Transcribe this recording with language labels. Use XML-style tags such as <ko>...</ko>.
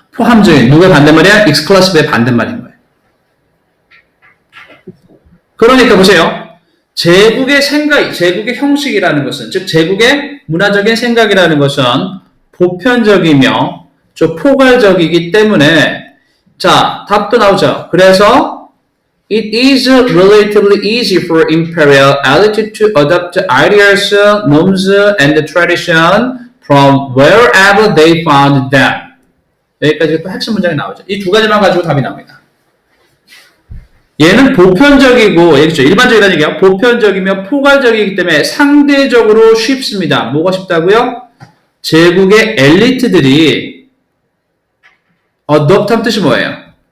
<ko>포함적인, 누구의 반대말이야? exclusive의 반대말인 거예요. 그러니까 보세요. 제국의 생각, 제국의 형식이라는 것은, 즉 제국의 문화적인 생각이라는 것은 보편적이며 좀 포괄적이기 때문에 자, 답도 나오죠. 그래서</ko> <en>it is relatively easy for imperial elite to adopt ideas, norms, and tradition from wherever they found them.</en> <ko>여기까지 또 핵심 문장이 나오죠. 이 두 가지만 가지고 답이 나옵니다. 얘는 보편적이고, 얘기죠. 일반적이라는 얘기야. 보편적이며 포괄적이기 때문에 상대적으로 쉽습니다. 뭐가 쉽다고요? 제국의 엘리트들이 adopt한 뜻이 뭐예요?</ko>